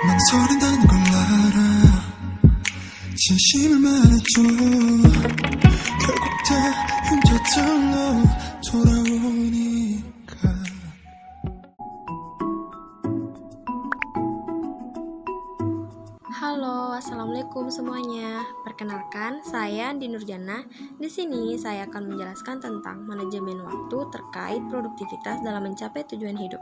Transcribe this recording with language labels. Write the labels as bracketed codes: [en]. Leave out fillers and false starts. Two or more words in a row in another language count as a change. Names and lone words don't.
[ko] 서른다는 걸 알아. 진심을 말해줘. 결국 다 흉터들로 돌아오니까. [id] Halo, assalamualaikum semuanya. Perkenalkan, saya Andi Nurjana. Di sini saya akan menjelaskan tentang manajemen waktu terkait produktivitas dalam mencapai tujuan hidup.